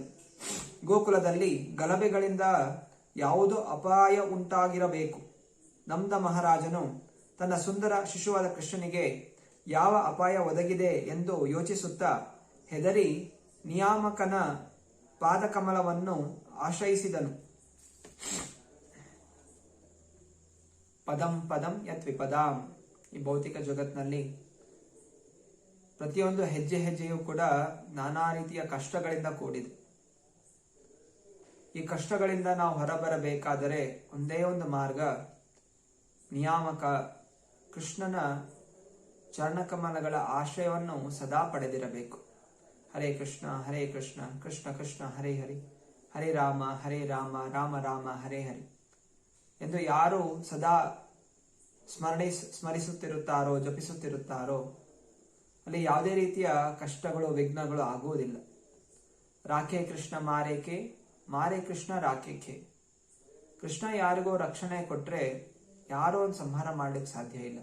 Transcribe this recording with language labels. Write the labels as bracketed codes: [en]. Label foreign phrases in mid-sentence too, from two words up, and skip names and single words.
[kn] ಗೋಕುಲದಲ್ಲಿ ಗಲಭೆಗಳಿಂದ ಯಾವುದೋ ಅಪಾಯ ಉಂಟಾಗಿರಬೇಕು. ನಂದ ಮಹಾರಾಜನು ತನ್ನ ಸುಂದರ ಶಿಶುವಾದ ಕೃಷ್ಣನಿಗೆ ಯಾವ ಅಪಾಯ ಒದಗಿದೆ ಎಂದು ಯೋಚಿಸುತ್ತಾ ಹೆದರಿ ನಿಯಾಮಕನ ಪಾದಕಮಲವನ್ನು ಆಶ್ರಯಿಸಿದನು. [sa] ಪದಂ ಪದಂ ಯತ್ ವಿಪದಾಂ. [kn] ಈ ಭೌತಿಕ ಜಗತ್ತಿನಲ್ಲಿ ಪ್ರತಿಯೊಂದು ಹೆಜ್ಜೆ ಹೆಜ್ಜೆಯೂ ಕೂಡ ನಾನಾ ರೀತಿಯ ಕಷ್ಟಗಳಿಂದ ಕೂಡಿದೆ. ಈ ಕಷ್ಟಗಳಿಂದ ನಾವು ಹೊರಬರಬೇಕಾದರೆ ಒಂದೇ ಒಂದು ಮಾರ್ಗ, ನಿಯಾಮಕ ಕೃಷ್ಣನ ಚರಣಕಮಲಗಳ ಆಶ್ರಯವನ್ನು ಸದಾ ಪಡೆದಿರಬೇಕು. [sa] ಹರೇ ಕೃಷ್ಣ ಹರೇ ಕೃಷ್ಣ ಕೃಷ್ಣ ಕೃಷ್ಣ ಹರೇ ಹರಿ, ಹರೇ ರಾಮ ರಾಮ ರಾಮ ಹರೇ ಹರಿ [kn] ಎಂದು ಯಾರು ಸದಾ ಸ್ಮರಿಸುತ್ತಿರುತ್ತಾರೋ, ಜಪಿಸುತ್ತಿರುತ್ತಾರೋ ಅಲ್ಲಿ ಯಾವುದೇ ರೀತಿಯ ಕಷ್ಟಗಳು, ವಿಘ್ನಗಳು ಆಗುವುದಿಲ್ಲ. [hi] राखे कृष्ण मारे के, मारे कृष्ण राखे के. [kn] ಕೃಷ್ಣ ಯಾರಿಗೋ ರಕ್ಷಣೆ ಕೊಟ್ರೆ ಯಾರೋ ಒಂದು ಸಂಹಾರ ಮಾಡ್ಲಿಕ್ಕೆ ಸಾಧ್ಯ ಇಲ್ಲ.